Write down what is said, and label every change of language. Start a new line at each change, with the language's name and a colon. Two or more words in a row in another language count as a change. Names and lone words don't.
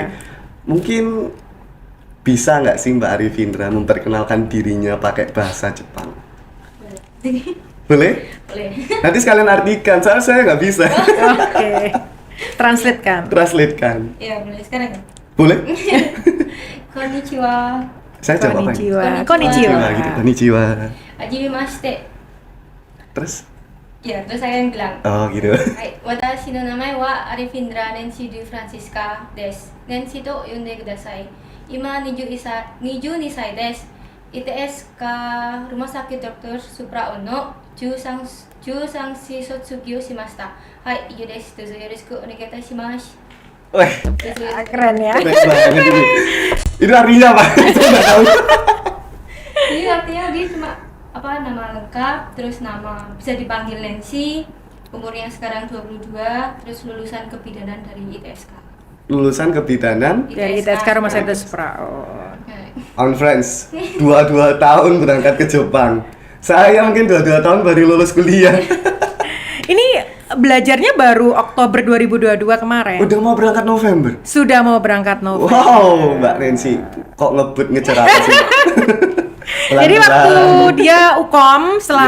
Indonesian: Mungkin bisa nggak sih Mbak Arifindra memperkenalkan dirinya pakai bahasa Jepang? Boleh? Boleh. Nanti sekalian artikan, soalnya saya nggak bisa. Oke. Translate kan. Translate kan. Ya, boleh sekarang. Boleh?
Japanese: Konnichiwa.
Indonesian: Saya jawab apa?
Japanese: Konnichiwa. Konnichiwa. Konnichiwa.
Indonesian: Gitu.
Japanese: Konnichiwa. Hajimemashite.
Indonesian: Terus? Ya, terus saya yang bilang. Oh gitu.
Japanese: Hai, 私の名前は Arifindra Nancy Dwi Francisca です. Nancy と呼んでください。今 22 歳です。ITS ka
Indonesian: Rumah Sakit
Japanese: Dr. Supraon no 13 し卒業しました。はい、以上です。どうぞよろしくお願いいたします。
Indonesian: Wah,
Japanese: どうぞよろしく
Indonesian: Keren ya. keren banget ini. Itu artinya apa? Saya nggak tahu. Jadi artinya dia cuma nama lengkap, terus nama bisa dipanggil Nancy, umurnya sekarang 22, terus lulusan kebidanan dari ITSK. Lulusan kebidanan Dari ITSK Rumah Sakit Supraon.
English: on friends.
Indonesian: 22 tahun berangkat ke Jepang. Saya mungkin 22 tahun baru lulus kuliah. Ini belajarnya baru Oktober 2022 kemarin. Udah mau berangkat November. Sudah mau berangkat November. Wow, Mbak Nancy, kok ngebut ngejar apa sih? Jadi waktu dia UKOM, setelah